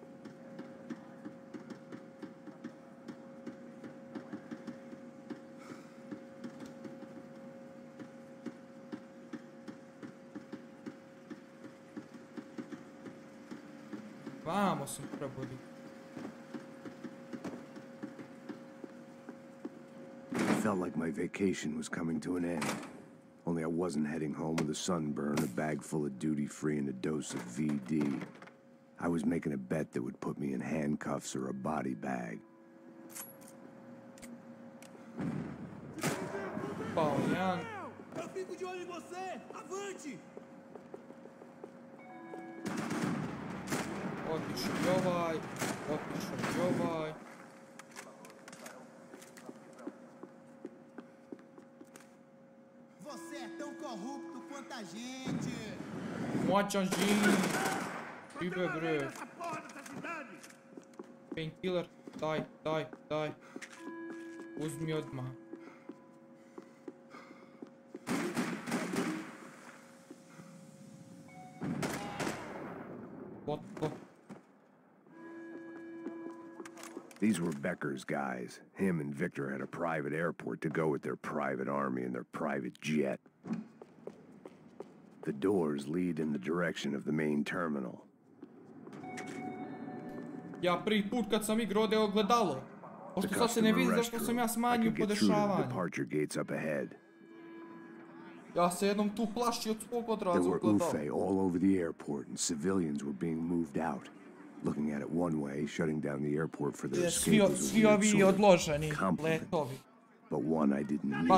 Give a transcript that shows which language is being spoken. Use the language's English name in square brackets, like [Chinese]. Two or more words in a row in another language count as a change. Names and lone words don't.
[Serbian] Vamo sam trebao biti. [English] It felt like my vacation was coming to an end. Only I wasn't heading home with a sunburn, a bag full of duty-free, and a dose of VD. I was making a bet that would put me in handcuffs or a body bag. Paulian. [Portuguese] Eu fico de olho em você! Avante! [Serbian] Otišao i ovaj, otišao i ovaj. [Portuguese] Você é tão corrupto quanto a gente! [Serbian] Moćan žin. Ibe bre. Painkiller, daj. Uzmi odmah. [English] What? These were Becker's guys. Him and Victor had a private airport to go with their private army and their private jet. The doors lead in the direction of the main terminal. [Serbian] Ja prvi put kad sam igrao ovdje ogledalo. Pošto sad se ne vidi zašto sam ja smanjio podešavanje. Ja se jednom tu plašio od svog odraza ogledalo. [English] There were UFE all over the airport and civilians were being moved out. Looking at it one way, shutting down the airport for their escape was a [Serbian] svi ovi odloženi letovi. [English] But one I didn't need.